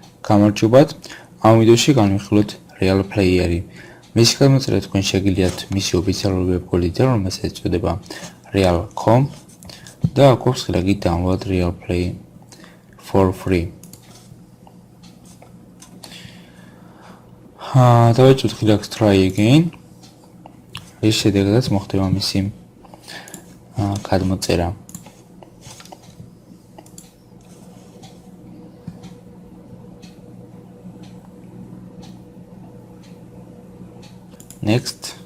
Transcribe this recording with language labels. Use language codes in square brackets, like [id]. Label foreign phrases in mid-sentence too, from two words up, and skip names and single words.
[ka] გამარჯობათ. ამ ვიდეოში განვიხილოთ Real Player-ი. მისი გადმოწერა თქვენ შეგიძლიათ მისი ოფიციალური ვებგვერდიდან, რომელსაც ეწოდება real.com და აქვს ხელი [en] download Real Play for free. [ka] დავეჭოთ ხელი [en] try again. [ka] ეს შედეგადაც მოხდება მისი გადმოწერა. Next.